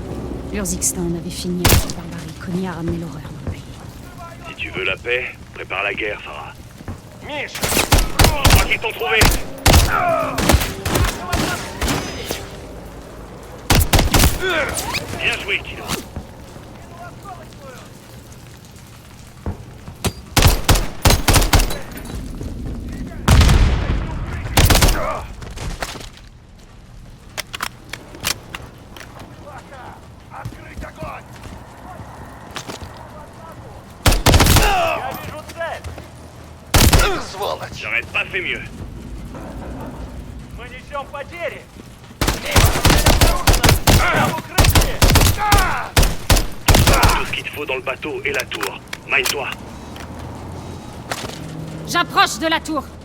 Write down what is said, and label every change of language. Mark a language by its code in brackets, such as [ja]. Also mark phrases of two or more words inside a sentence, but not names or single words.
[fr] Urzikstan en avait fini avec la barbarie. Connie a ramené l'horreur dans le pays. Si tu veux la paix, prépare la guerre, Farah. [ru] Миш! [fr] Je crois qu'ils t'ont trouvé. Bien joué, Kilo. [ru] Открыть огонь! Я вижу цель! Сволочь! [fr] J'aurais pas fait mieux. [ru] Мы несем потери! Там укрытие! [fr] Tout ce qu'il te faut dans le bateau et la tour. Mine-toi. J'approche de la tour.